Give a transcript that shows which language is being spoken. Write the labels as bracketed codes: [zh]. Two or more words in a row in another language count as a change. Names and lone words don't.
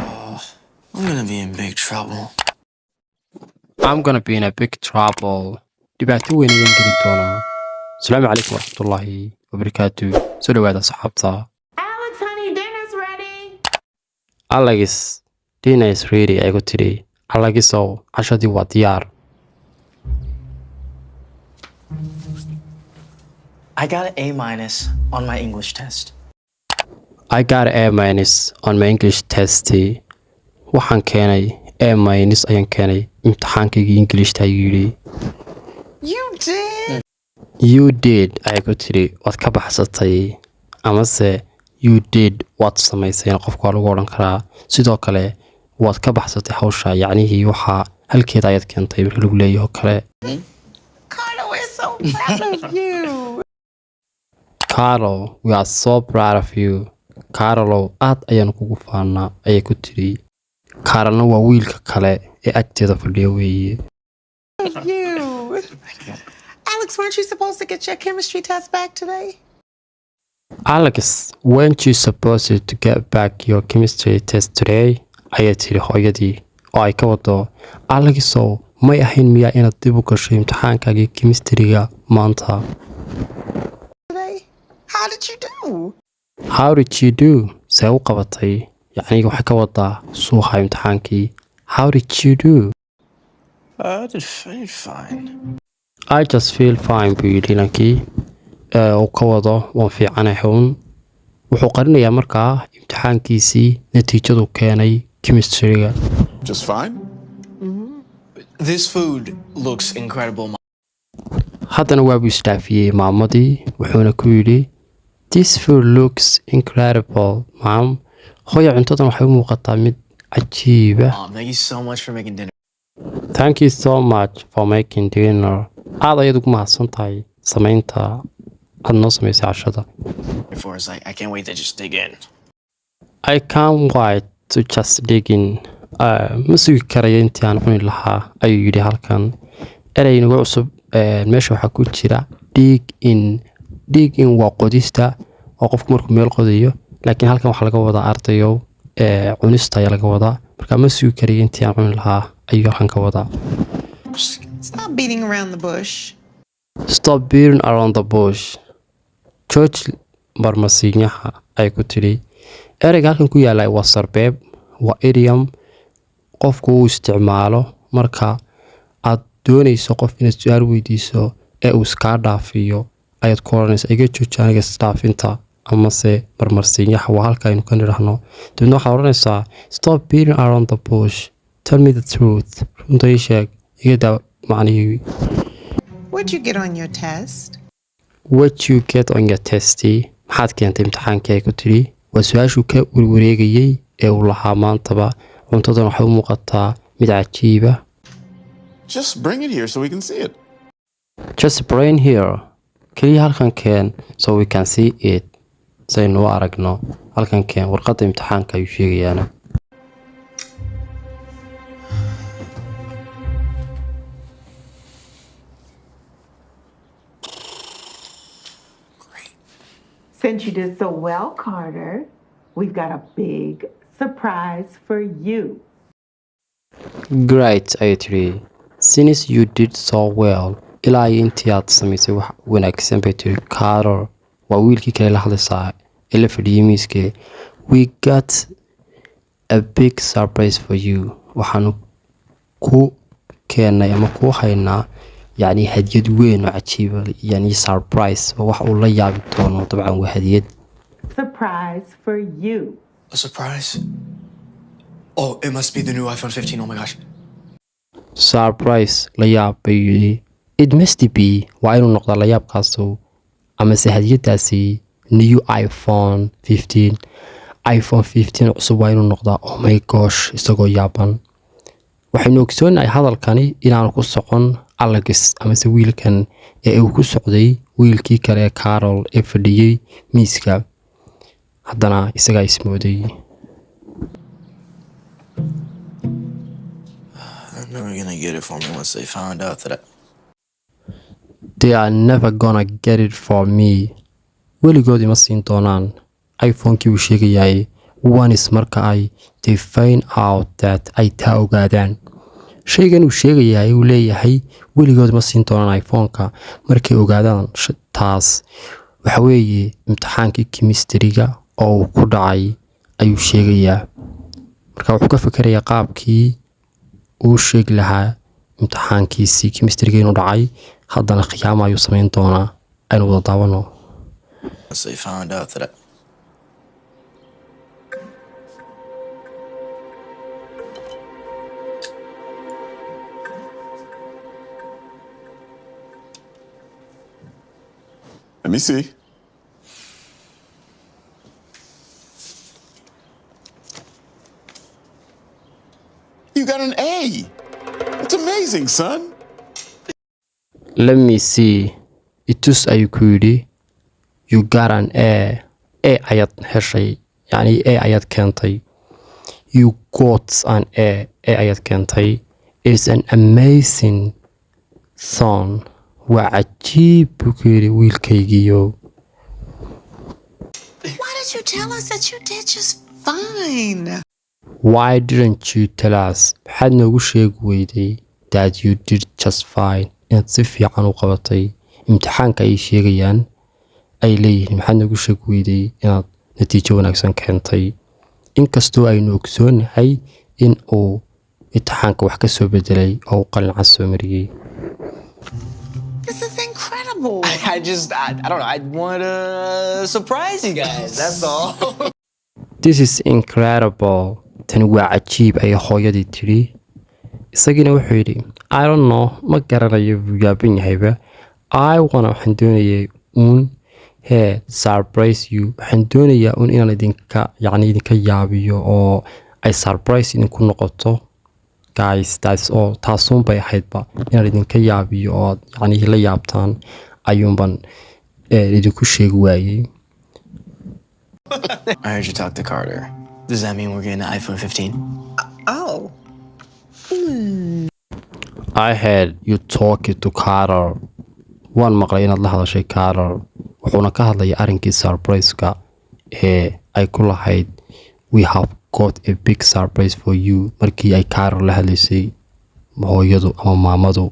[en] I'm gonna be in big trouble. I'm gonna be in a big trouble. [so] dhibaato weyn ayaan geli doonaa. Asalaamu calaykum waraxmatullaahi wabarakaatu. Soo dhawaada asxaabta. [en] Alex, honey, dinner's ready. Alex, dinner is ready [so] aygu tidhi. Alexisow, cashadii waa diyaar. [en] I got an A- on my English test. I got an A- on my English test. [so] Waxaan keenay A- ayaan keenay imtixaankaygii Englishta ayuu yidhi. [en] You did? You did [so] aygu tidhi waad ka baxsatay amase [en] you did [so] waad samaysay qofka waa lagu odhan karaa. Sidoo kale waad ka baxsatay hawsha yacnihii waxaa halkeeda ayaad keentay marka lagu leeyahay oo kale. [en] Carter, we're so proud of you. Carol, we are so proud of you. [so] Carolow aad ayaan kugu faanaa ayay ku tidhi. Carolna waa wiilka kale ee agteeda fadhiya weeye. [en] You. Alex, weren't you supposed to get your chemistry test back today? Alex, weren't you supposed to get back your chemistry test today? [so] Ayay tidhi hooyadii oo ay ka wado Alexow may ahayn miyaa inaad dib u gashay imtixaankaagii chemistryga maanta? [en] Today? How did you do? How did you do? [so] See u qabatay yacni waxay ka wadaa suuqa imtixaankii. [en] How did you do? I did fine. I just feel fine [so] buu yidhi inankii uu ka wado waan fiicanahay uun. Wuxuu qarinayaa markaa imtixaankiisii natiijadu keenay chemistryga. [en] Just fine? This food looks incredible. [so] Haddana waa buu isdhaafiyey maamadii wuxuuna ku yidhi [en] This food looks incredible, mom. [so] Hooyo cuntadan waxay u muuqataa mid cajiiba. [en] Thank you so much for making dinner. Thank you so much for making dinner. [so] Aad ayaad ugu mahadsan tahay samaynta aad noo samaysay cashada. [en] For us, I can't wait to just dig in. I can't wait to just dig in. [so] Ma sugi karayo intii aan cuni lahaa ayuu yidhi halkan. Erey nagu cusub meesha waxaa ku jira [en] dig in. Dig in [so] waa qodista oo qofku markuu meel qodayo laakiin halkan waxaa laga wadaa ardayow cunista ayaa laga wadaa marka ma sugi karayo intii aan cuni lahaa ayuu halkan ka wadaa. [en] Stop beating around the bush. Stop beating around the bush. [so] George marmasiinyaha ay ku tidhi. Ereyga halkan ku yaala waa sarbeeb, waa idiom qofku uu isticmaalo marka aad doonayso qof inaad su'aal weydiiso ee uu iskaa dhaafiyo ayaad ku oranaysaa iga jooji aniga isdhaafinta amase marmarsiinyaha waa halka aynu ka nidhaahno. Dabeedna waxaad oranaysaa [en] stop beating around the bush. Tell me the truth. [so] Runta ii sheeg iga daa macnihii. [en] What'd you get on your test? What you get on your test? [so] Maxaad keentay imtixaankii ay ku tidhi. Waa su-aashuu ka warwareegayey ee uu lahaa maantaba cuntadan waxay u muuqataa mid cajiiba. [en] Just bring it here so we can see it. Just bring here. [so] Kaliya halkan keen [en] so we can see it. [so] Saynu u aragno halkan keen warqadda imtixaanka ayuu sheegayaana. [en] Since you did so well, Carter, we've got a big surprise for you. Great, [so] ayay tidhi. [en] Since you did so well. [so] Ilaa intii aad samaysay wax wanaagsan bay tidhi. Carter waa wiilkii kale la hadlaysaa ee la fadhiyey miiskee. [en] We got a big surprise for you. [so] Waxaanu ku keenay ama ku haynaa yacni hadiyad weyn oo cajiiba yacni surprise oo wax uu la yaabi doono dabcan waa hadiyad. [en] Surprise for you. A surprise? Oh, it must be the new iPhone 15. Oh my gosh. [so] Surprise la yaab bay yidhi. [en] It must be [so] waa inuu noqdaa la yaabkaasu amase hadiyadaasi new iPhone 15. iPhone 15 cusub waa inuu noqdaa [en] oh my gosh [so] isagoo yaaban. Waxaynu ogsoonahay hadalkani inaanu ku socon Alex amase wiilkan ee uu ku socday wiilkii kale Carol ee fadhiyey miiska. Haddana isagaa ismooday. [en] They're never gonna get it for me once they found out that They are never gonna get it for me. [so] Weligood ima siin doonaan. iPhone-kii uu sheegayay once marka ay [en] they find out that [so] ay taa ogaadaan. Shaygan uu sheegayaa uu leeyahay weligood ma siin doonaan iPhone-ka markay ogaadaan taas. Waxa weeye imtixaankii chemistry-ga oo uu ku dhacay ayuu sheegayaa. Marka wuxuu ka fikirayaa qaabkii uu sheegi lahaa imtixaankiisii chemistry-ga inuu dhacay, haddana khiyaamo ayuu samayn doonaa. Aynu wada daawano. [en] They found out that Let me see. You got an A. That's amazing, son. Let me see. [so] Itus ayuu ku yidhi. [en] You got an A. [so] A ayaad heshay. Yani A ayaad keentay. [en] You got an A. [so] A ayaad keentay. [en] It's an amazing son. [so] Waa cajiib buu ku yidhi wiilkaygiiyo. [en] Why did you tell us that you did just fine? Why didn't you tell us? [so] Maxaad noogu sheegi weyday [en] that you did just fine? [so] Inaad si fiican u qabatay. Imtixaanka ay sheegayaan ay leeyihiin maxaad noogu sheegi weyday inaad natiijo wanaagsan keentay. Inkastoo aynu ogsoonahay in uu imtixaanka wax ka soo bedelay oo qalin cas soo mariyay. [en] This is incredible. I don't know. I want to surprise you guys. That's all. This is incredible. [so] Tani waa cajiib ay hooyadii tiri. Isagina wuxuu yidhi [en] I don't know, [so] ma garanayo buu yaaban yahayba. Waxaan doonayaa [en] surprise you. [so] Waxaan doonayaa inaan idinka yaabiyo oo ay surprise idinku noqoto. Guys, taasun bay ahaydba inaan idinka yaabiyo oo la yaabtaan ayuunban idinku sheegi waayey. [en] I heard you talk to Carter. Does that mean we're getting an iPhone 15? Oh. I heard you talking to Carter. [so] Waan maqlay inaad la hadashay Carter. Wuxuuna ka hadlayay arrinkii surprise-ka ee ay ku lahayd [en] we have got a big surprise for you [so] markii ay Carter la hadlaysay hooyadu ama maamadu.